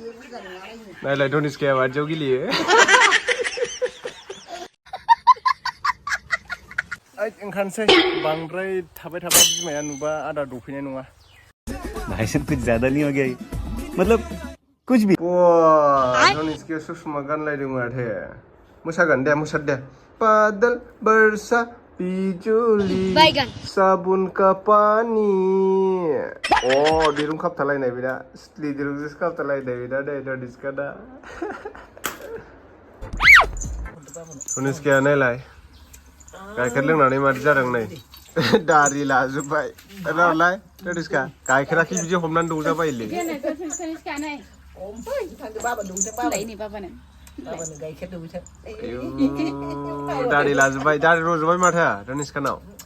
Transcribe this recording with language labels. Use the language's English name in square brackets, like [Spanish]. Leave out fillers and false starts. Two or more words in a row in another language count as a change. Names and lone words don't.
[Bodo] नायलाय धनिस्काया बादियाव गेलेयो ओंखारनोसै बांद्राय थाबाय थाबा बिमाया नुबा आदार दौफैनाय नङा [Hindi] भाई साहब कुछ ज्यादा नहीं हो गया मतलब कुछ भी [Bodo] धनिस्काया ससमा गानलायदों माथो मोसागोन दे मोसाद दे [Hindi] बादल बरसा बिजुली साबुन का पानी [Bodo] दिरुं खाबथालायनाय बेना सिथ्लि दिरुंजोंसो खाबथालायनाय बेना दे धनिस्का दा धनिस्काया नायलाय गाइखेर लोंनानै मादि जादों नै दारि लाजोब्बाय रावलाय धनिस्का गाइखेराखि बिदि हमनानै दौजाबायलै दारि लाजोब्बाय दारि रजोब्बाय माथो धनिस्कानाव